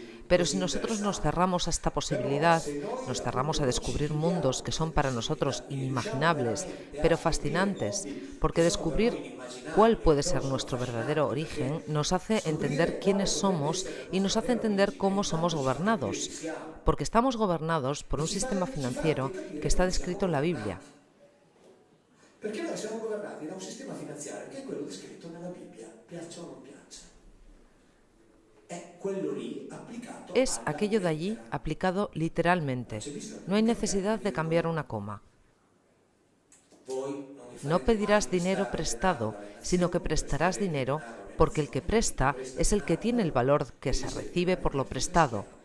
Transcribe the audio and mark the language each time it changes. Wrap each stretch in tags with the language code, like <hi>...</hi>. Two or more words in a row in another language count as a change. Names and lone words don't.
<es>Pero si nosotros nos cerramos a esta posibilidad, nos cerramos a descubrir mundos que son para nosotros inimaginables, pero fascinantes, porque descubrir cuál puede ser nuestro verdadero origen nos hace entender quiénes somos y nos hace entender cómo somos gobernados, porque estamos gobernados por un sistema financiero que está descrito en la Biblia.</es> <it>Perché noi siamo governati da un sistema finanziario che è quello descritto nella Bibbia, piaccia o non piaccia. È quello lì applicato</it> <es>Es</es> <it>alla</it> <es>aquello de allí</es> <it>lettera.</it> <es>aplicado literalmente. No hay necesidad de cambiar una coma. No pedirás dinero prestado, sino que prestarás dinero porque el que presta es el que tiene el valor que se recibe por lo prestado.</es>